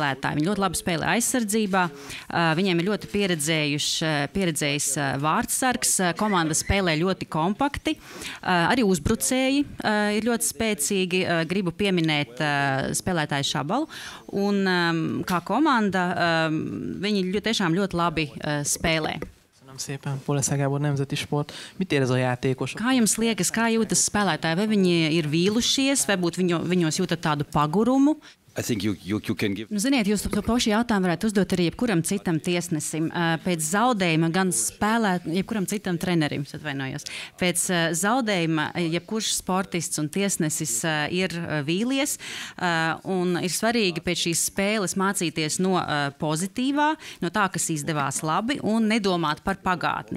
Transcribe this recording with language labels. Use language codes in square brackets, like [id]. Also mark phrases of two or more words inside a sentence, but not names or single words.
[lv] Viņi ļoti labi spēlē aizsardzībā. Viņiem ir ļoti pieredzējis vārtsargs. Komanda spēlē ļoti kompakti. Arī uzbrucēji ir ļoti spēcīgi. Gribu pieminēt spēlētāju Šabalu. Un kā komanda viņi tiešām ļoti labi spēlē. [hu] Szépen, Poleszár Gábor, Nemzeti Sport. Mit ér ez a játékos? [lv] Kā jums liekas, kā jūtas spēlētāji? Vai viņi ir vīlušies, vai viņos jūtat tādu pagurumu? Ziniet, jūs to pašu jautājumu varētu uzdot arī jebkuram citam tiesnesim. Pēc zaudējuma gan jebkuram citam trenerim, atvainojos. Pēc zaudējuma jebkurš sportists un tiesnesis ir vīlies, un ir svarīgi pēc šīs spēles mācīties no pozitīvā, no tā, kas izdevās labi, un nedomāt par pagātni.